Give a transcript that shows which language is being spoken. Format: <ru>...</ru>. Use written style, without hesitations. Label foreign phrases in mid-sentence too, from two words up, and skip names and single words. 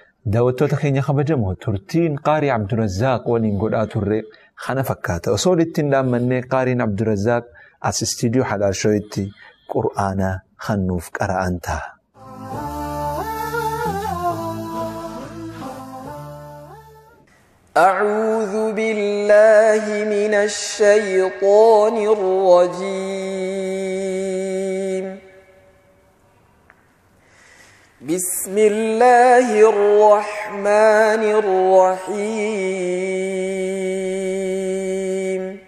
<om>daawwattoota keenya kabajamoo turtiin qaarii Abdurrazzaaq waliin godhaa turre kana fakkaata. Osoo ittiin dhaammannee qaariin Abdurrazzaaq as istiidiyoo Halaal Shoo'itti qur'aana hannuuf qara'an ta'a.</om> <ar>أعوذ بالله من الشيطان الرجيم. بسم الله الرحمن الرحيم.</ar>